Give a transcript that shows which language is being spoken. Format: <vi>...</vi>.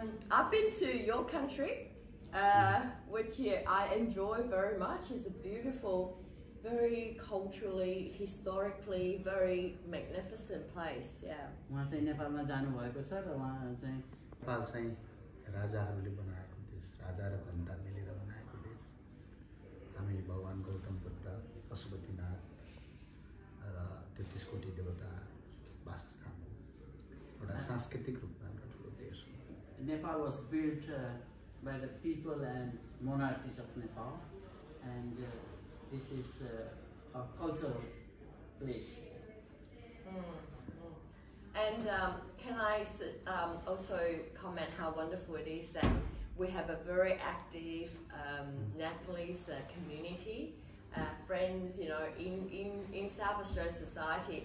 <en>I've been to your country, which I enjoy very much. It's a beautiful, very culturally, historically, very magnificent place. Yeah.</en> <ne>उहाँ चाहिँ नेपालमा जानुभएको छ र उहाँ चाहिँ नेपाल चाहिँ राजाहरूले बनाएको देश राजा र जनता मिलेर बनाएको देश हामी भगवान् गौतम बुद्ध पशुपतिनाथ र 33 कोटी देवता वासस्थान एउटा सांस्कृतिक रूपमा एउटा ठुलो देश हो</ne> <en>Nepal was built by the people and monarchies of Nepal, and this is a cultural place. And can I also comment how wonderful it is that we have a very active Nepalese community, friends, you know, in South Australia society.</en>